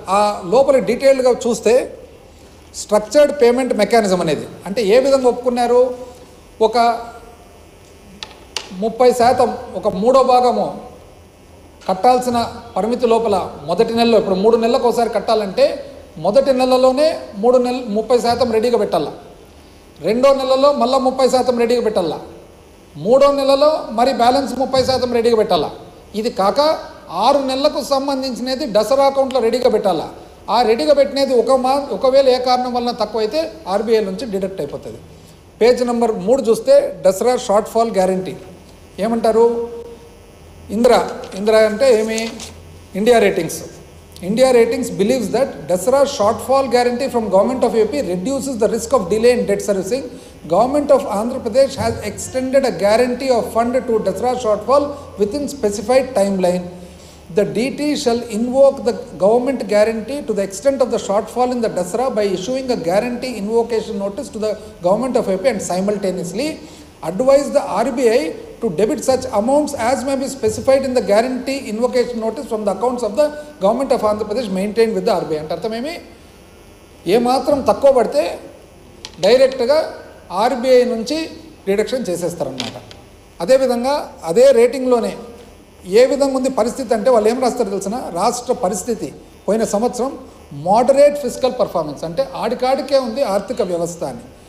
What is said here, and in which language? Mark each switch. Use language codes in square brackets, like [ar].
[te] ఆ లోపల డీటెయిల్డ్గా చూస్తే స్ట్రక్చర్డ్ పేమెంట్ మెకానిజం అనేది అంటే ఏ విధంగా ఒప్పుకున్నారు, ఒక 30% ఒక 3వ భాగము కట్టాల్సిన పరిమితి లోపల మొదటి నెలలో, ఇప్పుడు 3 నెలలకు ఒకసారి కట్టాలంటే మొదటి నెలలోనే 30% రెడీగా పెట్టాలా, 2వ నెలలో మళ్ళీ 30% రెడీగా పెట్టాలా, 3వ నెలలో మరి బ్యాలెన్స్ 30% రెడీగా పెట్టాలా. ఇది కాక 6 నెలలకు సంబంధించినది దసరా అకౌంట్లో రెడీగా పెట్టాలా. ఆ రెడీగా పెట్టినది ఒకవేళ ఏ కారణం వలన తక్కువ అయితే ఆర్బీఐ నుంచి డిడక్ట్ అయిపోతుంది. పేజ్ నెంబర్ 3 చూస్తే దసరా షార్ట్ ఫాల్ గ్యారంటీ ఏమంటారు, ఇందిరా అంటే ఏమి, [en] India ratings believes that Dasra shortfall guarantee from Government of AP reduces the risk of delay in debt servicing. Government of Andhra Pradesh has extended a guarantee of fund to Dasra shortfall within specified timeline. The DT shall invoke the government guarantee to the extent of the shortfall in the Dasra by issuing a guarantee invocation notice to the Government of AP and simultaneously advise the RBI to debit such amounts as may be specified in the guarantee invocation notice from the accounts of the Government of Andhra Pradesh maintained with the RBI. [te] అంటే అర్థమేమి, ఏమాత్రం తక్కువ పడితే డైరెక్ట్గా RBI నుంచి deduction చేసేస్తారనమాట. అదేవిధంగా అదే రేటింగ్లోనే ఏ విధంగా ఉంది పరిస్థితి అంటే వాళ్ళు ఏం రాస్తారో తెలిసిన, రాష్ట్ర పరిస్థితి పోయిన సంవత్సరం మోడరేట్ ఫిజికల్ పర్ఫార్మెన్స్, అంటే ఆడికాడికే ఉంది ఆర్థిక వ్యవస్థ అని.